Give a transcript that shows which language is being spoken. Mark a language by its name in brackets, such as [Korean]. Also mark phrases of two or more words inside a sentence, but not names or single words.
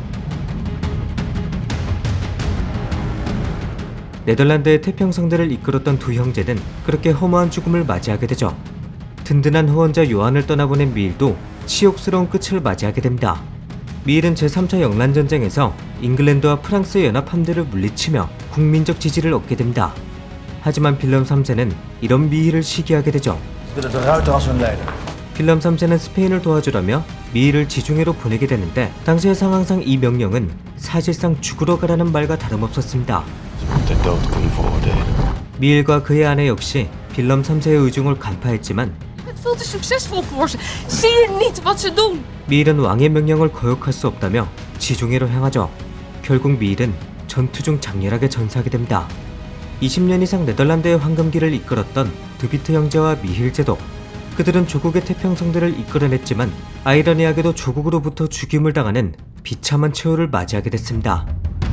[Korean] 네덜란드의 태평성대를 이끌었던 두 형제는 그렇게 허무한 죽음을 맞이하게 되죠. 든든한 후원자 요한을 떠나보낸 미일도 치욕스러운 끝을 맞이하게 됩니다. 미일은 제3차 영란전쟁에서 잉글랜드와 프랑스의 연합 함대를 물리치며 국민적 지지를 얻게 됩니다. 하지만 빌럼 3세는 이런 미일을 시기하게 되죠. [Dutch] Ze willen de Ruiter als hun leider. [Korean] 빌럼 3세는 스페인을 도와주려며 미일을 지중해로 보내게 되는데 당시의 상황상 이 명령은 사실상 죽으러 가라는 말과 다름없었습니다. 미일과 그의 아내 역시 빌럼 3세의 의중을 간파했지만 [Dutch] Het veel te succesvol voor ze. Zie je niet wat ze doen? [Korean] 미일은 왕의 명령을 거역할 수 없다며 지중해로 향하죠. 결국 미일은 전투 중 장렬하게 전사하게 됩니다. 20년 이상 네덜란드의 황금기를 이끌었던 드비트 형제와 미힐 제독, 그들은 조국의 태평성대를 이끌어냈지만 아이러니하게도 조국으로부터 죽임을 당하는 비참한 최후를 맞이하게 됐습니다.